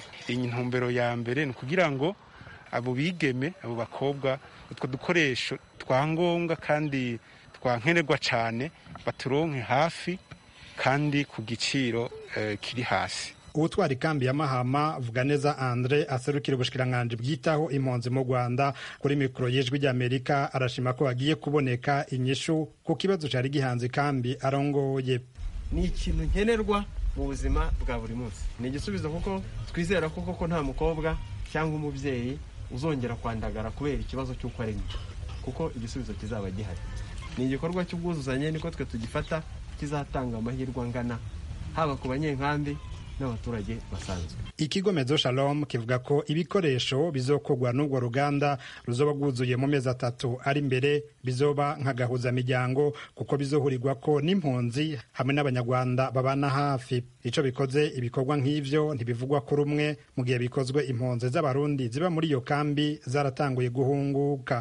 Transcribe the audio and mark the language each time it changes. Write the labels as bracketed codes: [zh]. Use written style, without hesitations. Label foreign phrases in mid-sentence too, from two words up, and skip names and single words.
[rn] Intumbero ya mbere ni kugira ngo abo bigeme abo bakobwa utwo dukoresho twangombwa kandi twankenerwa cane baturonke hafi kandi ku giciro kiri hasi. Utwara ikambi ya Mahama Vuganeza Andre aserukira ubushikiranganje bwitaho impunzi mu Rwanda kuri mikro y'Ijwi ry'Amerika arashima ko hagiye kuboneka inyishu ku kibazo cari gihanze ikambi arongoye. [rw] Ni ikintu nkenerwa mu buzima bwa buri munsi, ni igisubizo kuko twizera ko nta mukobwa cyangwa umubyeyi uzongera kwandagara kubera ikibazo cy'uko aremye, kuko igisubizo kizaba gihari. Ni igikorwa cy'ubwuzuzanye niko twe tugifata, kizatanga amahirwe angana haba ku banyenkambi n'abaturage basanzwe. [rn] Ikigo Mezo Shalom kivuga ko ibikoresho bizokogwa n'ubwo ruganda ruzoba rwuzuye mu mezi 3 ari imbere bizoba nk'agahuza miryango kuko bizohurirwa ko n'impunzi hamwe n'abanyarwanda babana hafi. Ico bikoze ibikorwa nk'ivyo ntibivugwa ko rumwe mu gihe bikozwe impunzi z'abarundi ziba muri iyo kambi zaratanguye guhunguka.